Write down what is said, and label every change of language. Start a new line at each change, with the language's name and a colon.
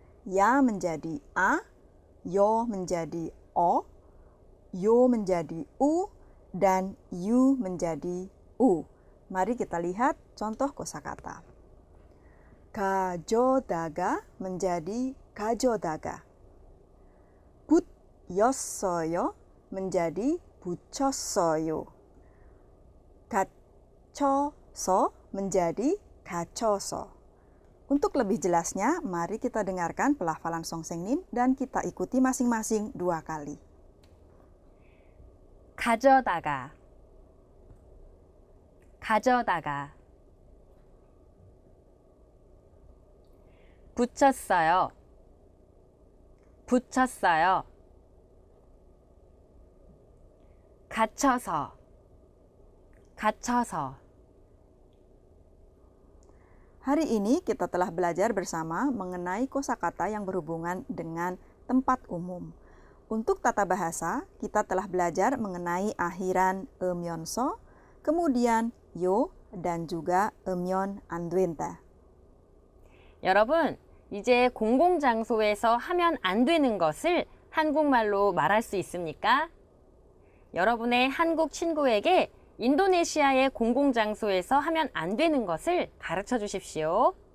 Indonesian: Ya menjadi a, yo menjadi o, yo menjadi u, dan yu menjadi u. Mari kita lihat contoh kosakata.
Korean: 가져다가 menjadi 가져다가. 붙였어요 menjadi 붙였어요. 갇혀서 menjadi 갇혀서.
Indonesian: Untuk lebih jelasnya, mari kita dengarkan pelafalan Songsengnim dan kita ikuti masing-masing 2 kali.
Korean: 가져다가, 가져다가. 붙였어요, 붙였어요. 갇혀서, 갇혀서.
Indonesian: Hari ini kita telah belajar bersama mengenai kosakata yang berhubungan dengan tempat umum. Untuk tata bahasa, kita telah belajar mengenai akhiran 음연서, kemudian 요, dan juga 음연 안 된다.
Korean: 여러분, 이제 공공장소에서 하면 안 되는 것을 한국말로 말할 수 있습니까? 여러분의 한국 친구에게 인도네시아의 공공장소에서 하면 안 되는 것을 가르쳐 주십시오.